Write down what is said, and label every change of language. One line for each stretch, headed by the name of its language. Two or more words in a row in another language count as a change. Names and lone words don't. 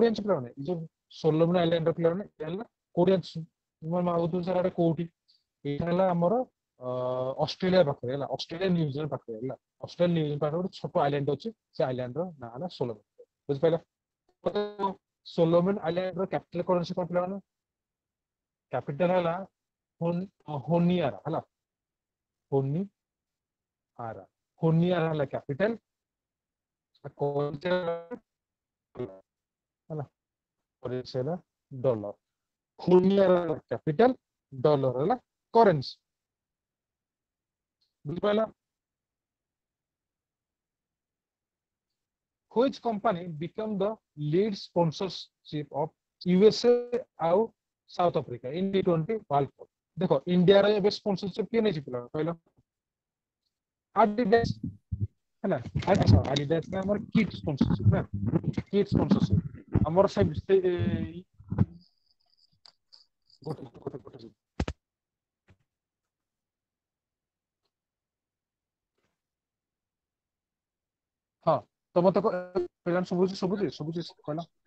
Odia: ଜାଣିଛ ପିଲାମାନେ ଏଇ ଯୋଉ ସୋଲୋମନ ଆଇଲାଣ୍ଡର ପିଲାମାନେ ଏଇଟା ହେଲା କୋଉଠି ଜାଣିଛ ତୁମେ ଭାବୁଥିବ ସାର୍ ଏଇଟା କୋଉଠି ଏଇଟା ହେଲା ଆମର ଅଷ୍ଟ୍ରେଲିଆ ପାଖରେ ହେଲା ଅଷ୍ଟ୍ରେଲିଆ ନ୍ୟୁଜିଲାଣ୍ଡ ପାଖରେ ହେଲା ଅଷ୍ଟ୍ରେଲିଆ ନ୍ୟୁଜିଲାଣ୍ଡ ପାଖରେ ଗୋଟେ ଛୋଟ ଆଇଲାଣ୍ଡ ଅଛି ସେ ଆଇଲାଣ୍ଡର ନାଁ ହେଲା ସୋଲୋମନ ବୁଝିପାରିଲ ସୋଲୋମନ ଆଇଲାଣ୍ଡର କ୍ୟାପିଟାଲ କଣ ଅଛି କଣ ପିଲାମାନେ କ୍ୟାପିଟାଲ ହେଲା ହୋନିଆରା ହେଲା ହୋନିଆରା ହୋନିଆରା ହେଲା କ୍ୟାପିଟାଲ ହେଲା କରେନ୍ସି ହେଲା ଡଲାର ହୋନିଆରା ହେଲା କ୍ୟାପିଟାଲ ଡଲାର ହେଲା କରେନ୍ସି ବୁଝିପାରିଲ
English: which company become the lead sponsorship of USA ଆଉ ସାଉଥ ଆଫ୍ରିକା in
Odia: T20 World Cup ଦେଖ ଇଣ୍ଡିଆର ଏବେ ସ୍ପନ୍ସରସିପ କିଏ ନେଇଛି ପିଲା କହିଲ ଆଡିଡାସ ହେଲା ଆଡିଡାସ ଆମର
English: kit sponsorship
Odia: ନା
English: kit sponsorship
Odia: ଆମର ସେ ଗୋଟେ ହଁ ତ ମତେ ପିଲାମାନେ ଶୁଭୁଛି ଶୁଭୁଛି ଶୁଭୁଛି କହିଲ